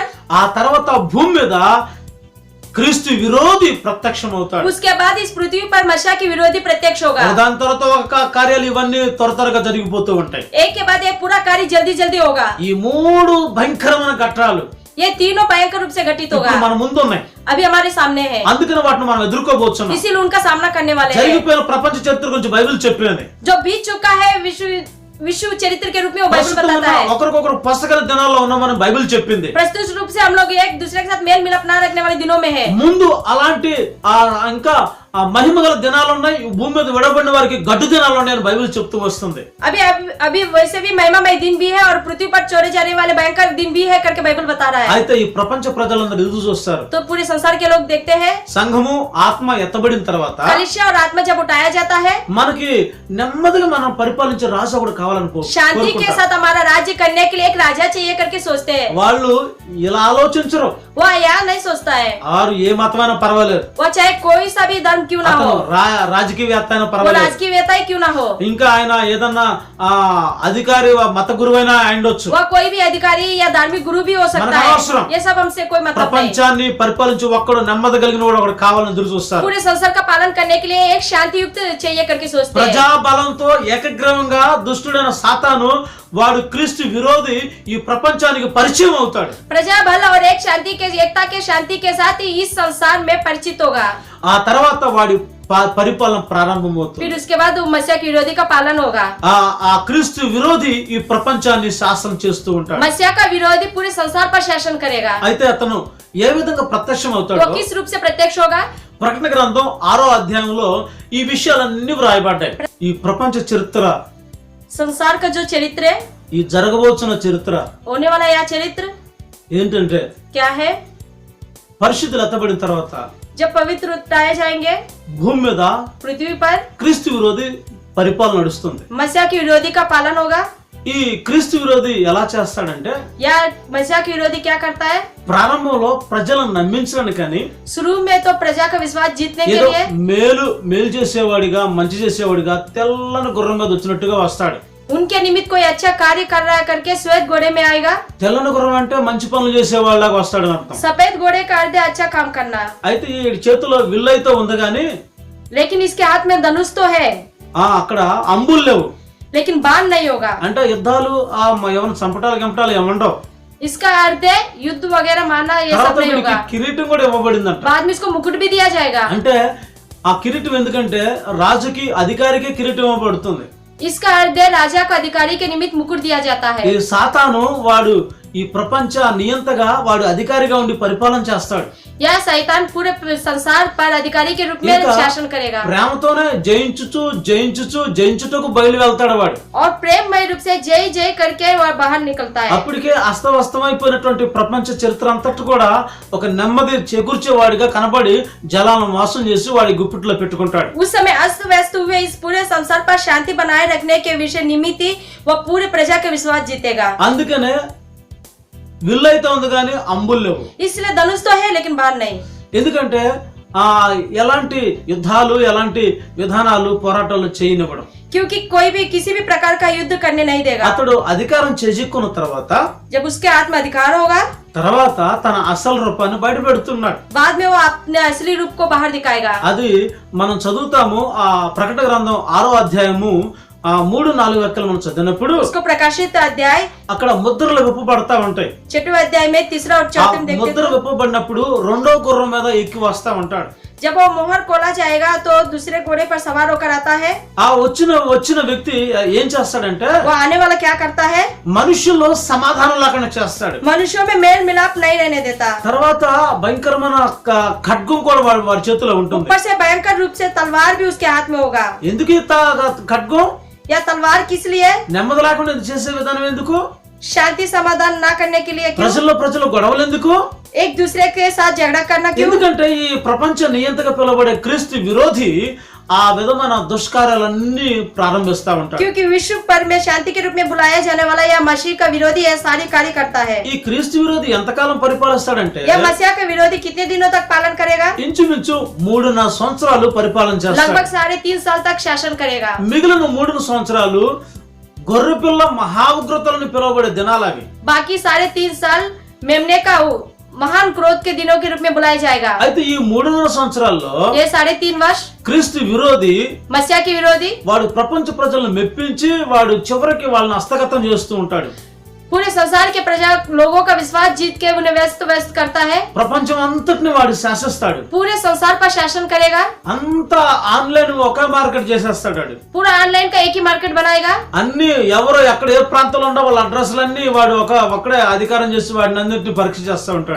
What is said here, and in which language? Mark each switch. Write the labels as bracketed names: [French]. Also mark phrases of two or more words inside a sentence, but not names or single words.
[Telugu] ఆ తర్వాత భూమి మీద క్రీస్తు విరోధి ప్రత్యక్షం అవుతాడు. [Hindi] उसके बाद इस पृथ्वी पर मसीह की विरोधी प्रत्यक्ष होगा। [Telugu] దాని తర్వాత ఒక కార్యాలు ఇవన్నీ త్వరగా జరిగిపోతూ ఉంటాయి. [Hindi] एक के बाद एक पूरा कार्य जल्दी जल्दी होगा। [Telugu] ఈ మూడు భయంకరమైన ఘట్టాలు [Hindi] ये तीनों भयंकर रूप से घटित होगा, [Telugu] మన ముందు ఉన్నాయి. [Hindi] अभी हमारे सामने है, [Telugu] అందుకని వాటిని మనం ఎదుర్కోబోతున్నాం. [Hindi] इसीलिए उनका सामना करने वाले हैं। [Telugu] జరిగిపోయిన ప్రపంచ చరిత్ర గురించి బైబిల్ చెప్పింది. [Hindi] जो बीत चुका है विश्व चरित्र के रूप में वो बाइबल बताता है। [Telugu] ఒకరికొకరు పసగల దినాల్లో ఉన్నామని బైబిల్ చెప్పింది. [Hindi] प्रस्तुत रूप से हम लोग एक दूसरे के साथ मेल मिलाप ना रखने वाले दिनों में है। [Telugu] ముందు అలాంటి ఇంకా మహిమగల దినాలు ఉన్నాయి, భూమి మీద విడబడిన వారికి గడ్డు దినాలు ఉన్నాయని బైబిల్ చెప్తూ వస్తుంది. [Hindi] अभी वैसे भी महिमामय दिन भी है और पृथ्वी पर चोरे जाने वाले भयंकर दिन भी है करके बाइबल बता रहा है। [Telugu] అయితే ఈ ప్రపంచ ప్రజలందరూ ఎదురు చూస్తారు. [Hindi] तो पूरे संसार के लोग देखते हैं, [Telugu] సంఘము ఆత్మ ఎత్తబడిన తర్వాత [Hindi] कलीसिया और आत्मा जब उठाया जाता है, [Telugu] మనకి నెమ్మదిగా మనం పరిపాలించే రాజు ఒకడు కావాలనుకో [Hindi] शांति के साथ हमारा राज्य करने के लिए एक राजा चाहिए करके सोचते हैं। [Telugu] వాళ్ళు ఇలా ఆలోచించరు. [Hindi] वो यहाँ नहीं सोचता है, [Telugu] ఆరు ఏ మతమైనా పర్వాలేదు, [Hindi] वो चाहे कोई सा भी धर्म क्यों ना हो, [Telugu] రాజకీయవేత్త అయినా [Hindi] वो [Telugu] పర్వాలేదు, [Hindi] राजकीयता ही क्यों ना हो, [Telugu] ఇంకా ఆయన ఏదన్నా అధికారి మత గురువైనా అయ్యుండొచ్చు, [Hindi] वह कोई भी अधिकारी या धार्मिक गुरु भी हो सकता [Telugu] మనకు అవసరం. [Hindi] है। ये सब हमसे कोई मतलब नहीं। [Telugu] ప్రపంచాన్ని పరిపాలించి ఒక్కడు నెమ్మది కలిగిన వాడు ఒకడు కావాలని ఎదురు చూస్తారు. [Hindi] पूरे संसार का पालन करने के लिए एक शांति युक्त चाहिए करके सोचते हैं। [Telugu] ప్రజా బలంతో ఏకగ్రీవంగా దుష్టుడైన సాతాను వాడు క్రీస్తు విరోధి ఈ ప్రపంచానికి పరిచయం అవుతాడు. [Hindi] प्रजा बल और एक शांति के एकता के शांति के साथ ही इस संसार में परिचित होगा। [Telugu] ఆ తర్వాత వాడి పరిపాలన ప్రారంభమవుతుంది. [Hindi] फिर उसके बाद मसीह के विरोधी का पालन होगा। [Telugu] ఆ క్రీస్తు విరోధి ఈ ప్రపంచాన్ని శాసనం చేస్తూ ఉంటాడు. [Hindi] मसीह का विरोधी पूरे संसार पर शासन करेगा। [Telugu] అయితే అతను ఏ విధంగా ప్రత్యక్షం [Hindi] वो [Telugu] అవుతాడో [Hindi] किस रूप से प्रत्यक्ष होगा? [Telugu] ప్రకటన గ్రంథం 6వ అధ్యాయంలో ఈ విషయాలన్నీ వ్రాయబడ్డాయి. ఈ ప్రపంచ చరిత్ర, [Hindi] संसार का जो चरित्र है, [Telugu] ఈ జరగబోతున్న చరిత్ర [Hindi] होने वाला यह चरित्र [Telugu] ఏంటంటే [Hindi] क्या है? [Telugu] పరిశుద్ధులు ఎత్తబడిన తర్వాత [Hindi] जब पवित्र उठाए जाएंगे [Telugu] భూమి మీద [Hindi] पृथ्वी पर, [Telugu] క్రీస్తు విరోధి పరిపాలన నడుస్తుంది. [Hindi] मसीह के विरोधी का पालन होगा। [Telugu] ఈ క్రీస్తు విరోధి ఎలా చేస్తాడంటే [Hindi] या मसीह के विरोधी क्या करता है? [Telugu] ప్రారంభంలో ప్రజలను నమ్మించడానికి కానీ [Hindi] शुरू में तो प्रजा का विश्वास जीतने के [Telugu] ఏదో [Hindi] लिए [Telugu] మేలు చేసేవాడిగా మంచి చేసేవాడిగా తెల్లని గుర్రం మీద వచ్చినట్టుగా వస్తాడు. [Hindi] उनके निमित्त कोई अच्छा कार्य कर रहा है करके श्वेत घोड़े में आएगा। [Telugu] తెల్లని గుర్రం అంటే మంచి పనులు చేసేవాళ్ళగా వస్తాడని అర్థం. [Hindi] सफेद घोड़े का अर्थ है अच्छा काम करना, [Telugu] అయితే ఈ చేతిలో విల్లు అయితే ఉంది కానీ [Hindi] लेकिन इसके हाथ में धनुष तो है, [Telugu] అక్కడ అంబులు లేవు. [Hindi] लेकिन बाण नहीं होगा। [Telugu] అంటే యుద్ధాలు ఏమైనా చంపటాలు ఏమంటావు. [Hindi] इसका अर्थ है युद्ध वगैरह मारना, ये सब [Telugu] తర్వాత [Hindi] नहीं [Telugu] వీడికి [Hindi] होगा। [Telugu] కిరీటం కూడా ఇవ్వబడిందంట. [Hindi] बाद में इसको मुकुट भी दिया जाएगा। [Telugu] అంటే ఆ కిరీటం ఎందుకంటే రాజుకి అధికారికి కిరీటం ఇవ్వబడుతుంది. [Hindi] इसका अर्थ है राजा को अधिकारी के निमित्त मुकुट दिया जाता है। [Telugu] ఈ సాతాను వాడు ఈ ప్రపంచ నియంతగా వాడు అధికారిగా ఉండి పరిపాలన చేస్తాడు. [Hindi] यह शैतान पूरे संसार पर अधिकारी के रूप में [Telugu] ఇంకా [Hindi] शासन करेगा [Telugu] ప్రేమతోనే జయించుటకు బయలు వెళ్తాడు వాడు. [Hindi] और प्रेममय रूप से जय जय करके वह बाहर निकलता है। [Telugu] అప్పటికే అస్తవ్యస్తమైపోయినటువంటి ప్రపంచ చరిత్ర అంతటి కూడా ఒక నెమ్మది చేకూర్చేవాడిగా కనబడి జలాలను మోసం చేసి వాడి గుప్పిట్లో పెట్టుకుంటాడు. [Hindi] उस समय अस्त व्यस्त हुए इस पूरे संसार पर शांति बनाए रखने के विषय निमित्त ही वह पूरे प्रजा के विश्वास जीतेगा। [Telugu] అందుకనే విల్లు అయితే ఉంది కానీ అంబులు లేవు. [Hindi] इसलिए धनुष तो है लेकिन बाण नहीं। [Telugu] ఎందుకంటే ఎలాంటి యుద్ధాలు ఎలాంటి విధానాలు పోరాటాలు చేయనివ్వడం. [Hindi] क्योंकि कोई भी किसी भी प्रकार का युद्ध करने नहीं देगा। [Telugu] అతడు అధికారం చేజిక్కున్న తర్వాత [Hindi] जब उसके हाथ में अधिकार होगा, [Telugu] తర్వాత తన అసలు రూపాన్ని బయట పెడుతున్నాడు. [Hindi] बाद में वो अपने असली रूप को बाहर दिखाएगा। [Telugu] అది మనం చదువుతాము. ఆ ప్రకటన గ్రంథం 6వ అధ్యాయము 3-4 వాక్యాలు మనం చదివినప్పుడు [Hindi] उसको प्रकाशित अध्याय [Telugu] అక్కడ ముద్రలు విప్పబడతా ఉంటాయి. [Hindi] 6वें अध्याय में 3रा और 4वां देखते [Telugu] ముద్ర [Hindi] हैं। [Telugu] విప్పబడినప్పుడు రెండో గుర్రం మీద ఎక్కి వస్తా ఉంటాడు. [Hindi] जब वो मोहर खोला जाएगा तो दूसरे घोड़े पर सवार होकर आता है। [Telugu] ఆ వచ్చిన వ్యక్తి ఏం చేస్తాడంటే [Hindi] वो आने वाला क्या करता है? [Telugu] మనుషుల్లో సమాధానం లేకుండా చేస్తాడు. [Hindi] मनुष्यों में मेल मिलाप नहीं रहने देता। [Telugu] తర్వాత భయంకరమైన ఖడ్గం కూడా వాడి చేతిలో ఉంటుంది. [Hindi] ऊपर से भयंकर रूप से तलवार भी उसके हाथ में होगा। [Telugu] ఎందుకు ఈ ఖడ్గం? [Hindi] यह तलवार किस लिए? [Telugu] నెమ్మది లేకుండా ఇది చేసే విధానం ఎందుకు? [Hindi] शांति समाधान ना करने के लिए। क्यों? [Telugu] ప్రజలు గొడవలు ఎందుకు? [Hindi] एक दूसरे के साथ झगड़ा करना क्यों? [Telugu] ఎందుకంటే ఈ ప్రపంచ నియంతగా పిలువబడే క్రీస్తు విరోధి ఆ విధమైన దుష్కార్యాలన్నీ ప్రారంభిస్తా ఉంటాడు. [Hindi] क्योंकि विश्व पर में शांति के रूप में बुलाया जाने वाला यह मसीह का विरोधी यह सारी कार्य करता है। [Telugu] ఈ క్రీస్తు విరోధి ఎంతకాలం పరిపాలిస్తాడంటే [Hindi] यह मसीह का विरोधी कितने दिनों तक पालन करेगा? [Telugu] ఇంచుమించు 3.5 సంవత్సరాలు పరిపాలన చేస్తాడు. [Hindi] लगभग 3.5 साल तक शासन करेगा। [Telugu] మిగిలిన 3 సంవత్సరాలు గొర్రెపిల్ల మహా ఉగ్రతలను పిలువబడే దినాలు అవి. [Hindi] बाकी 3.5 साल मेमने का महान क्रोध के दिनों के रूप में बुलाया जाएगा. [Telugu] అయితే ఈ 3.5 సంవత్సరాల్లో [Hindi] ये 3.5 वर्ष [Telugu] క్రీస్తు విరోధి [Hindi] मसीहा के विरोधी [Telugu] వాడు ప్రపంచ ప్రజలను మెప్పించి వాడు చివరికి వాళ్ళని హస్తగతం చేస్తూ ఉంటాడు. [Hindi] पूरे संसार के प्रजा लोगों का विश्वास जीत के उन्हें व्यस्त करता है. [Telugu] ప్రపంచం అంతటిని వాడు శాసిస్తాడు. [Hindi] पूरे संसार पर शासन करेगा. [Telugu] అంతా ఆన్లైన్ ఒక మార్కెట్ చేసేస్తాడు వాడు. [Hindi] पूरा ऑनलाइन का एक ही मार्केट बनाएगा. [Telugu] అన్ని ఎవరో ఎక్కడ ఏ ప్రాంతంలో ఉండో వాళ్ళ అడ్రస్లన్నీ వాడు ఒక్కడే అధికారం చేసి వాడిని అందరినీ పరీక్ష చేస్తూ ఉంటాడు.